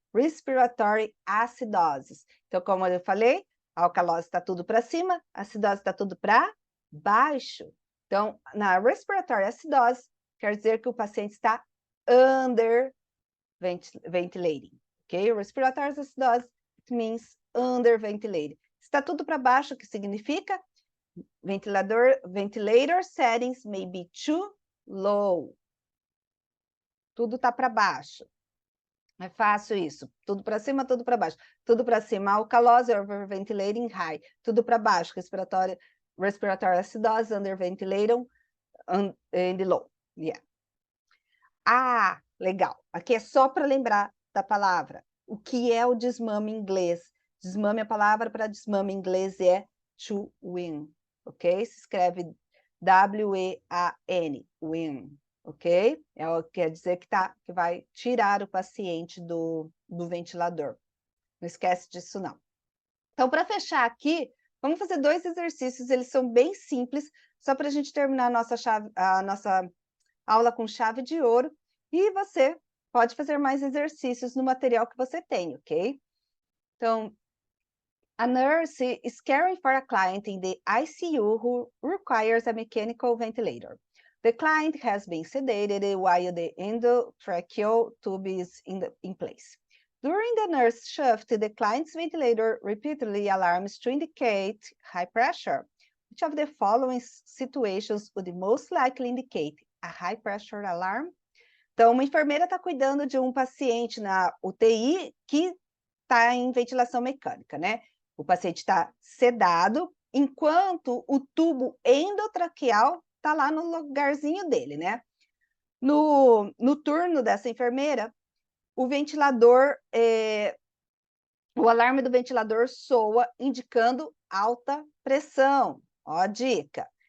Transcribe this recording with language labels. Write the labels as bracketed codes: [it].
[en] Respiratory acidosis. [pt] Então, como eu falei, a alcalose está tudo para cima, a acidose está tudo para baixo. Então, na respiratory acidose, quer dizer que o paciente está [en] under ventilating, [pt] ok? [en] Respiratory acidose means under ventilating. [pt] Está tudo para baixo, o que significa? [en] Ventilator settings may be too low. [pt] Tudo está para baixo. É fácil isso. Tudo para cima, tudo para baixo. Tudo para cima, alcalose, overventilating, high. Tudo para baixo, respiratory acidose, underventilating, and low. Yeah. Ah, legal. Aqui é só para lembrar da palavra. O que é o desmame em inglês? Desmame, a palavra para desmame em inglês é to win. Ok? Se escreve W-E-A-N, win, ok? Quer dizer que vai tirar o paciente do ventilador. Não esquece disso, não. Então, para fechar aqui, vamos fazer 2 exercícios, eles são bem simples, só para a gente terminar a nossa aula com chave de ouro, e você pode fazer mais exercícios no material que você tem, ok? [en] Então, a nurse is caring for a client in the ICU who requires a mechanical ventilator. The client has been sedated while the endotracheal tube is in place. During the nurse shift, the client's ventilator repeatedly alarms to indicate high pressure. Which of the following situations would most likely indicate a high pressure alarm? [pt] Então, uma enfermeira está cuidando de um paciente na UTI que está em ventilação mecânica, né? O paciente está sedado, enquanto o tubo endotraqueal está lá no lugarzinho dele, né? No turno dessa enfermeira, o ventilador, o alarme do ventilador soa, indicando alta pressão. Ó a dica.